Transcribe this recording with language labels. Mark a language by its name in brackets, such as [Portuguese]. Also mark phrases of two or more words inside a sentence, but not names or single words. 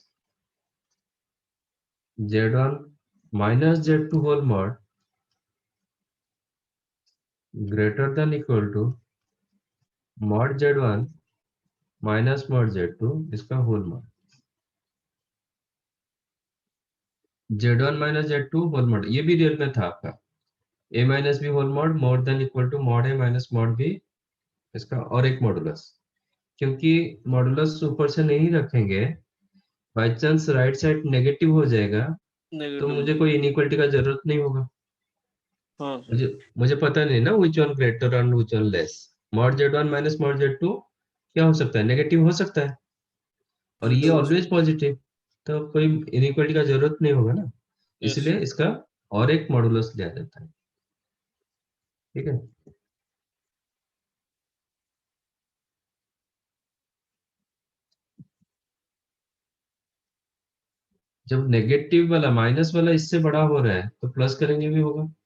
[English] z1 minus z2 whole mod greater than equal to mod z1 minus mod z2 इसका whole mod. z1 minus z2 whole mod [Hindi] ये भी रियल में था आपका. [English] a minus b whole mod more than equal to mod a minus mod b [Hindi] इसका और एक मॉडुलस. क्योंकि मॉडुलस ऊपर से नहीं रखेंगे, [English] by chance right side negative [Hindi] हो जाएगा तो [English] Negative. [Hindi] मुझे कोई इनइक्वालिटी का जरूरत नहीं होगा. हाँ. मुझे मुझे पता नहीं ना [English] which one greater and which one less. mod z1 minus mod z2 [Hindi] क्या हो सकता है, नेगेटिव हो सकता है. और ये [English] always positive. [Hindi] तो कोई इनइक्वालिटी का जरूरत नहीं होगा ना. [English] Yes. [Hindi] इसलिए इसका और एक मॉडुलस लिया जाता है. ठीक है. जब नेगेटिव वाला माइनस वाला इससे बड़ा हो रहा है तो प्लस करेंगे भी होगा.